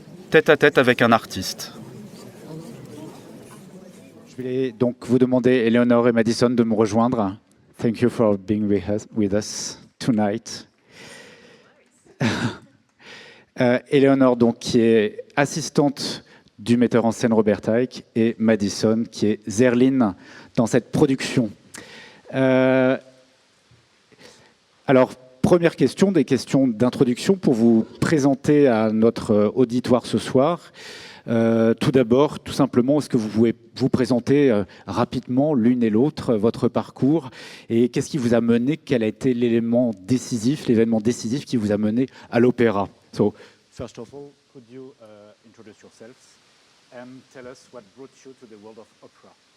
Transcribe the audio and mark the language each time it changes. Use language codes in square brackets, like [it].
[fr] Tête-à-tête avec un artiste. Je vais donc vous demander, Eleanor et Madison, de me rejoindre. [en] Thank you for being with us tonight. [fr] Eleanor, donc, qui est assistante du metteur en scène Robert Icke, et Madison, qui est Zerlina dans cette production. Alors, première question, des questions d'introduction pour vous présenter à notre auditoire ce soir. Tout d'abord, tout simplement, est-ce que vous pouvez vous présenter rapidement l'une et l'autre, votre parcours, et qu'est-ce qui vous a mené, quel a été l'événement décisif qui vous a mené à l'opéra? [en] So, first of all, could you introduce yourselves and tell us what brought you to the world of opera?